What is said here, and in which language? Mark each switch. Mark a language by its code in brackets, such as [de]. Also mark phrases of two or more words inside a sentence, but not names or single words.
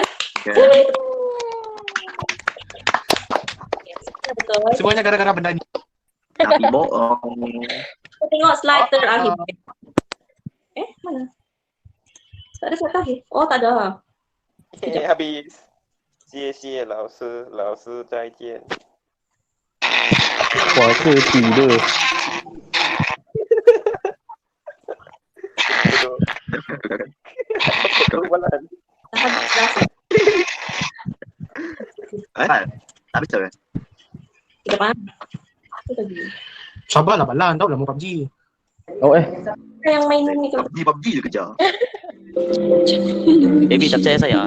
[ms] Okay. Semua betul. Semuanya gara-gara benda ni. Tapi bohong. Kita tengok slide terakhir. Mana? Tak ada slide terakhir. Oh, tak ada. Habis. [zh] 谢谢老师，老师再见。我是底的。 [ms] Balan. Dah habis kelas. Habis tak? Kita faham. Apa lagi? Sabarlah Balan, tahu lah mau PUBG. Oh Yang main ni kalau PUBG je kejar. Baby tak percaya saya.